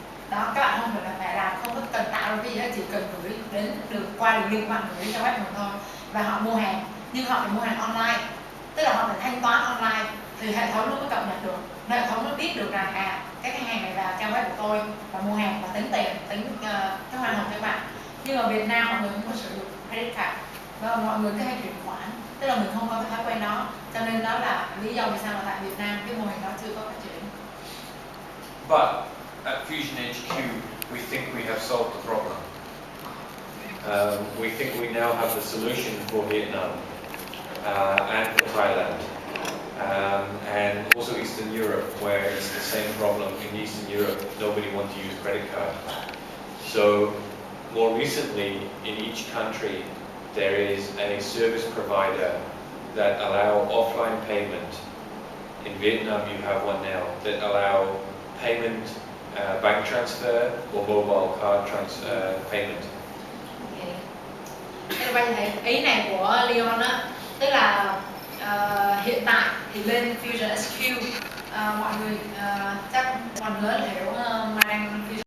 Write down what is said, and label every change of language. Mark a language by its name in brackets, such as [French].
[Vietnamese] Đó, các bạn không phải làm, không có cần tạo ra cái gì hết, chỉ cần gửi đến qua đường link của bạn, gửi cho web mình thôi, và họ mua hàng, nhưng họ phải mua hàng online, tức là họ phải thanh toán online thì hệ thống nó mới cập nhật được, hệ thống nó biết được rằng cái khách hàng này vào trang web của tôi và mua hàng và tính tiền, tính cái hoa hồng cho các bạn. Nhưng ở Việt Nam mọi người không có sử dụng credit card và mọi người cứ hay chuyển khoản, tức là mình không có cái thói quen đó, cho nên đó là lý do vì sao mà tại Việt Nam cái mô hình đó chưa có phát triển. [English] But at Fusion HQ, we think we have solved the problem. We think we now have the solution for Vietnam and for Thailand. And also Eastern Europe, where it's the same problem. In Eastern Europe, nobody wants to use credit card. So more recently, in each country, there is a service provider that allow offline payment. In Vietnam, you have one now that allow payment, bank transfer or mobile card payment. [Vietnamese] Okay. Các bạn thấy ý này của Leon á, tức là hiện tại thì lên Fusion SQ mọi người chắc phần lớn hiểu mang